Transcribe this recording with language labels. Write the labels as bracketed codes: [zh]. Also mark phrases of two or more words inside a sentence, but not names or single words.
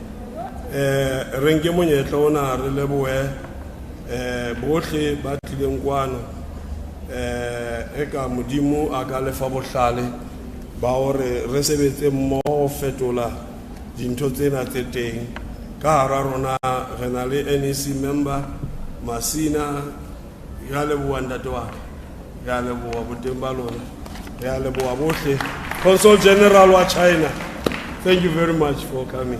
[st] Re nke monyetla ona re lebohe bohle ba tlileng kwano, eka Modimo a ka lefa bohlale ba hore re sebetse mmoho ho fetola dintho tsena tse teng. Ka hara rona re na le NEC member Masina. Re a leboha ntate wa ka, re a leboha boteng ba lona, re a leboha bohle. [en] Consul General wa China, thank you very much for coming.